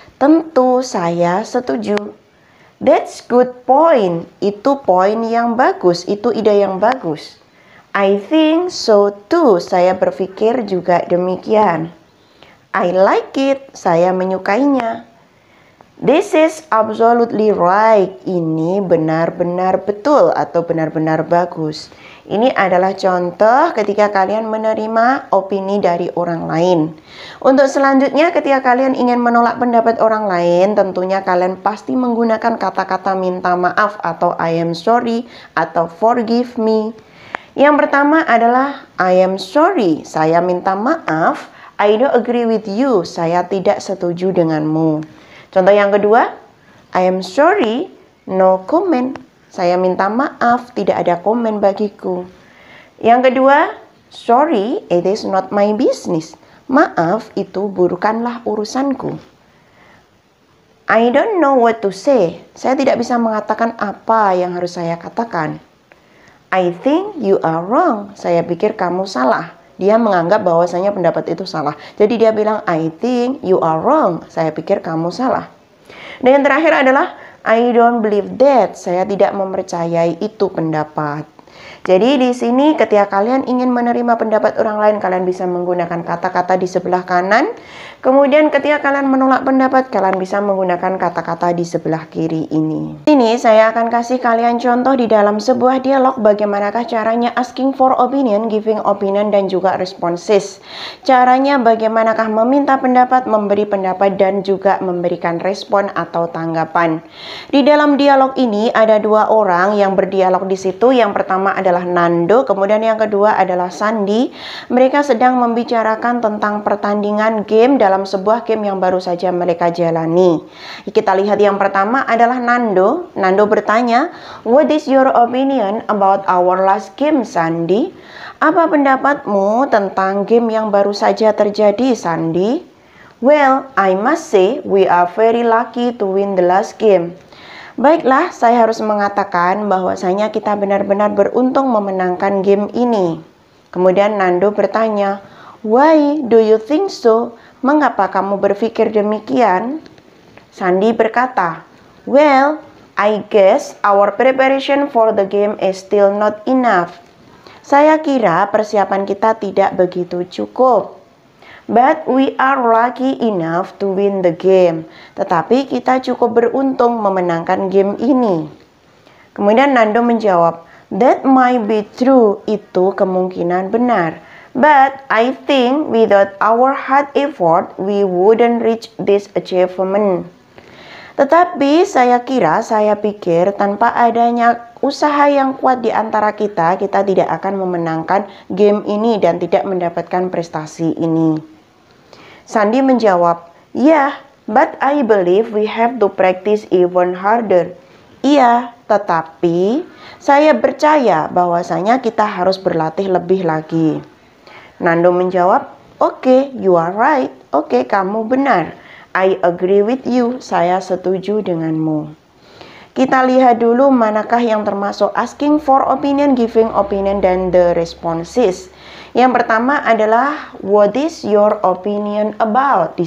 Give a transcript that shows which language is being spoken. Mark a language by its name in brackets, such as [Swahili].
[Indonesian] Tentu saya setuju. [English] That's good point. [Indonesian] Itu poin yang bagus, itu ide yang bagus. [English] I think so too. [Indonesian] Saya berpikir juga demikian. [English] I like it. [Indonesian] Saya menyukainya. [English] This is absolutely right. [Indonesian] Ini benar-benar betul atau benar-benar bagus. Ini adalah contoh ketika kalian menerima opini dari orang lain. Untuk selanjutnya, ketika kalian ingin menolak pendapat orang lain, tentunya kalian pasti menggunakan kata-kata minta maaf atau [English] I am sorry [Indonesian] atau [English] forgive me. [Indonesian] Yang pertama adalah [English] I am sorry, [Indonesian] saya minta maaf. [English] I don't agree with you, [Indonesian] saya tidak setuju denganmu. Contoh yang kedua, [English] I am sorry, no comment. [Indonesian] Saya minta maaf, tidak ada komen bagiku. Yang kedua, [English] sorry, it is not my business. [Indonesian] Maaf, itu bukanlah urusanku. [English] I don't know what to say. [Indonesian] Saya tidak bisa mengatakan apa yang harus saya katakan. [English] I think you are wrong. [Indonesian] Saya pikir kamu salah. Dia menganggap bahwasanya pendapat itu salah. Jadi dia bilang, [English] I think you are wrong. [Indonesian] Saya pikir kamu salah. Dan yang terakhir adalah, [English] I don't believe that. [Indonesian] Saya tidak mempercayai itu pendapat. Jadi di sini ketika kalian ingin menerima pendapat orang lain, kalian bisa menggunakan kata-kata di sebelah kanan. Kemudian ketika kalian menolak pendapat, kalian bisa menggunakan kata-kata di sebelah kiri ini. Ini saya akan kasih kalian contoh di dalam sebuah dialog bagaimanakah caranya asking for opinion, giving opinion, dan juga responses. Caranya bagaimanakah meminta pendapat, memberi pendapat, dan juga memberikan respon atau tanggapan. Di dalam dialog ini ada dua orang yang berdialog di situ. Yang pertama adalah Nando, kemudian yang kedua adalah Sandy. Mereka sedang membicarakan tentang pertandingan game dalam sebuah game yang baru saja mereka jalani. Kita lihat yang pertama adalah Nando. Nando bertanya, [English] what is your opinion about our last game, Sandy? [Indonesian] Apa pendapatmu tentang game yang baru saja terjadi, Sandy? [English] Well, I must say we are very lucky to win the last game. [Indonesian] Baiklah, saya harus mengatakan bahwasanya kita benar-benar beruntung memenangkan game ini. Kemudian Nando bertanya, [English] why do you think so? [Indonesian] Mengapa kamu berpikir demikian? Sandy berkata, [English] well, I guess our preparation for the game is still not enough. [Indonesian] Saya kira persiapan kita tidak begitu cukup. [English] But we are lucky enough to win the game. [Indonesian] Tetapi kita cukup beruntung memenangkan game ini. Kemudian Nando menjawab, [English] that might be true. [Indonesian] Itu kemungkinan benar. [English] But I think without our hard effort, we wouldn't reach this achievement. [Indonesian] Tetapi saya pikir tanpa adanya usaha yang kuat di antara kita, kita tidak akan memenangkan game ini dan tidak mendapatkan prestasi ini. Sandy menjawab, [English] yeah, but I believe we have to practice even harder. [Indonesian] Iya, tetapi saya percaya bahwasanya kita harus berlatih lebih lagi. Nando menjawab, [English] okay, you are right. [Indonesian] Oke, kamu benar. [English] I agree with you. [Indonesian] Saya setuju denganmu. Kita lihat dulu manakah yang termasuk asking for opinion, giving opinion, dan the responses. Yang pertama adalah [English] what is your opinion about?